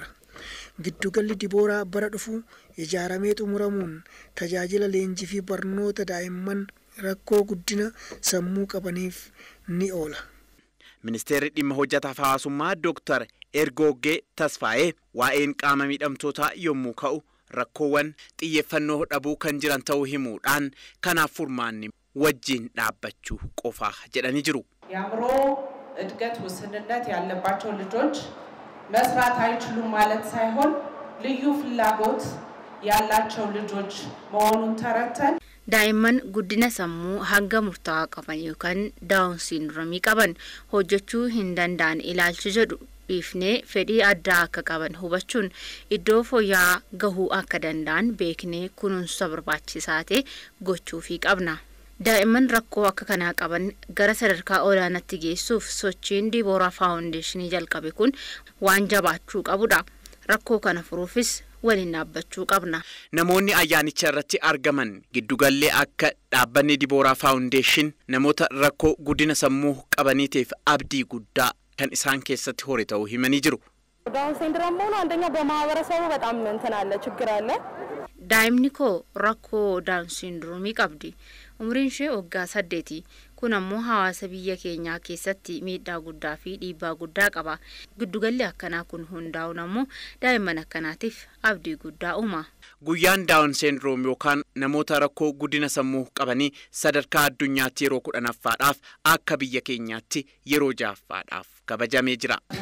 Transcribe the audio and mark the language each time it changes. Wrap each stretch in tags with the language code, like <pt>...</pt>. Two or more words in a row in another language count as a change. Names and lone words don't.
<om>Giddugalli Dibooraa bara dhufu ijaaramee xumuramuun tajaajila leenjii fi barnoota daa'imman rakkoo guddina sammuu qabaniif ni oola. Ministeerri dhimma hojjetaaf hawaasummaa Dr. Ergogee Tasfaayee waa'een qaama miidhamtootaa yommuu ka'u rakkoowwan xiyyeeffannoo dhabuu kan jiran ta'uu himuudhaan kanaaf furmaanni wajjin dhaabbachuu qofaa jedhanii jiru.</om> <am>የአእምሮ እድገት ውስንነት ያለባቸው ልጆች መስራት አይችሉም ማለት ሳይሆን ልዩ ፍላጎት ያላቸው ልጆች መሆኑን ተረድተን</am> <om>daa'imman guddina sammuu hanga murtaa'aa qaban yookaan</om> <en>Down syndrome</en> <om>qaban hojjechuu hin danda'an ilaalcha jedhu dhiifnee fedhii addaa akka qaban hubachuun iddoo fooyya'aa gahuu akka danda'an beeknee kunuunsa barbaachisaa ta'e gochuufii qabna. Daa'imman rakkoo akka kanaa qaban gara sadarkaa olaanaatti geessuuf sochiin Dibooraa Faawundeeshinii jalqabe kun waan jabaachuu qabudha. Rakkoo kana furuufis waliin dhaabbachuu qabna. Namoonni ayyaanicha irratti argaman giddugallee akka dhaabbanni Dibooraa Faawundeeshin namoota rakkoo guddina sammuu qabaniitiif abdii guddaa kan isaan keessatti hore ta'uu himanii jiru.</om> <am>ዳውን ሲንድሮም ሆኖ አንደኛ በማህበረሰቡ በጣም እንትን አለ ችግር አለ</am> <om>daa'imni koo rakkoo daawun sindiroomii qabdi umriin ishee waggaa 8 kun ammoo hawaasa biyya keenyaa keessatti miidhaa guddaa fi dhiibbaa guddaa qaba giddugalli akkanaa kun hundaa'uun ammoo daa'imman akkanaatiif abdii guddaa uuma. Guyyaan daawun sindiroom yookaan namoota rakkoo guddina sammuu qabanii sadarkaa addunyaatti yeroo 10ffaadhaaf akka biyya keenyaatti yeroo 6ffaadhaaf kabajamee jira.</om>